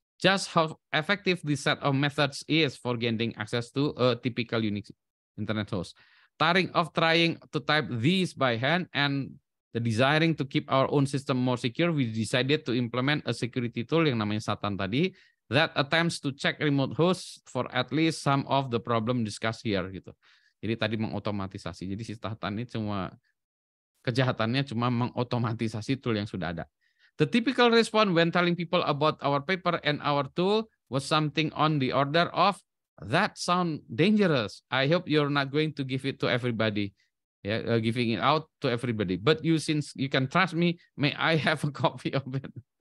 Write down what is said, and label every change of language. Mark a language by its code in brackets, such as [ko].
[en] Just how effective this set of methods is for gaining access to a typical Unix internet host. Tiring of trying to type these by hand and the desiring to keep our own system more secure, we decided to implement a security tool [id] yang namanya Satan tadi [en] that attempts to check remote hosts for at least some of the problem discussed here gitu. [id] Jadi tadi mengotomatisasi. Jadi si Satan ini kejahatannya cuma mengotomatisasi tool yang sudah ada. [en] The typical response when telling people about our paper and our tool was something on the order of, "That sound dangerous. I hope you're not going to give it to everybody." [id] Ya, [en] giving it out to everybody. But since you can trust me, may I have a copy of it?